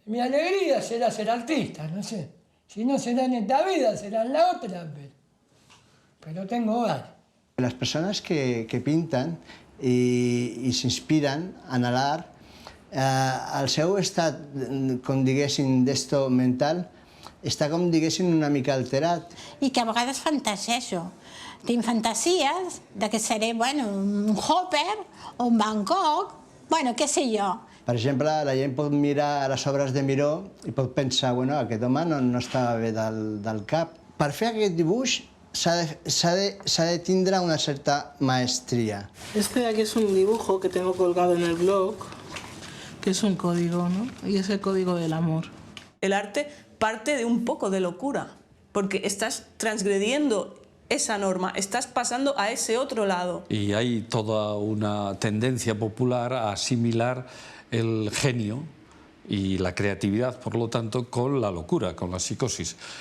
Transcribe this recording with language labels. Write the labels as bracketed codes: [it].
[es] Mi alegría será ser artista, no sé. Si no será en esta vida, será en la otra, pero tengo ganas. Las personas que pintan [ca] i s'inspiren en l'art, el seu estat, com diguéssim, d'esto mental, està com diguéssim una mica alterat. I que a vegades fantasejo. Tinc fantasies de que seré, bueno, un Hopper o un Van Gogh, bueno, què sé jo. Per exemple, la gent pot mirar les obres de Miró i pot pensar, bueno, aquest home no estava bé del cap. Per fer aquest dibuix s'ha de tindre [es] una cierta maestría. Este de aquí es un dibujo que tengo colgado en el blog, que es un código, ¿no? Y es el código del amor. El arte parte de un poco de locura, porque estás transgrediendo esa norma, estás pasando a ese otro lado. Y hay toda una tendencia popular a asimilar el genio y la creatividad, por lo tanto, con la locura, con la psicosis.